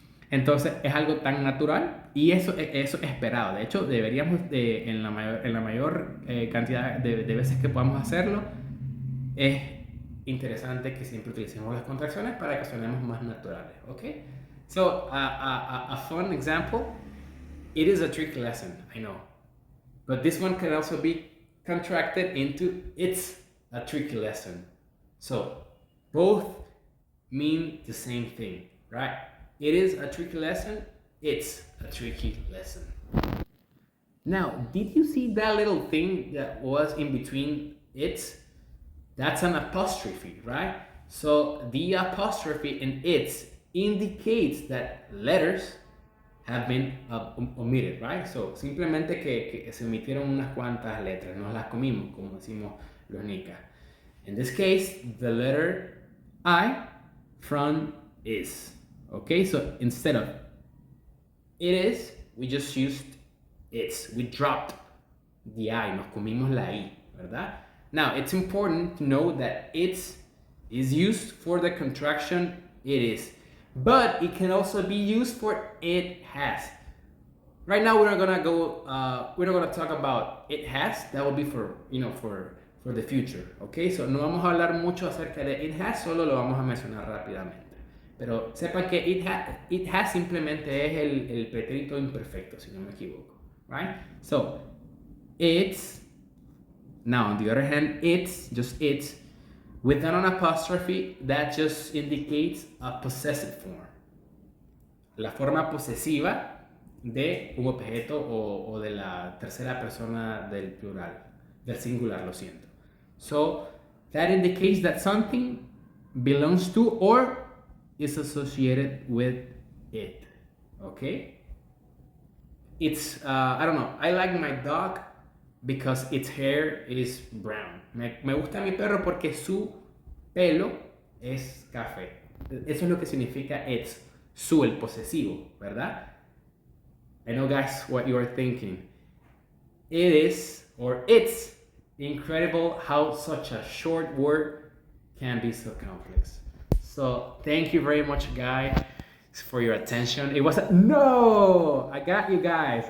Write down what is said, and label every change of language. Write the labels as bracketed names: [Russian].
[Spanish] Entonces es algo tan natural y eso es esperado. De hecho, deberíamos en la mayor cantidad de veces que podamos hacerlo, es interesante que siempre utilicemos las contracciones para que sonemos más naturales. [English] ¿Ok? So, a fun example. It is a tricky lesson, I know. But this one can also be contracted into it's a tricky lesson. So both mean the same thing, right? It is a tricky lesson. It's a tricky lesson. Now, did you see that little thing that was in between it's? That's an apostrophe, right? So the apostrophe in it's indicates that letters have been omitted, right? [Spanish] So simplemente que se omitieron unas cuantas letras, nos las comimos, como decimos los nicas. [English] In this case, the letter I from is. Okay, so instead of it is, we just used it's. We dropped the I, [Spanish] nos comimos la I, ¿verdad? [English] Now, it's important to know that it's is used for the contraction it is, but it can also be used for it has. Right now, we're not gonna talk about it has. That will be for the future, okay? [Spanish] So no vamos a hablar mucho acerca de it has, solo lo vamos a mencionar rápidamente. Pero sepan que it has simplemente es el pretérito imperfecto, si no me equivoco, right? [English] So it's, now on the other hand, it's just it's without an apostrophe, that just indicates a possessive form. [Spanish] La forma posesiva de un objeto o de la tercera persona del plural, del singular, lo siento. [English] So that indicates that something belongs to or is associated with it. Okay? it's, I don't know, I like my dog because its hair is brown. [Spanish] Me gusta mi perro porque su pelo es café. Eso es lo que significa it's, su, el posesivo, ¿verdad? [English] I know, guys, what you are thinking. It is, or it's, incredible how such a short word can be so complex. So thank you very much, guys, for your attention. It was no, I got you guys.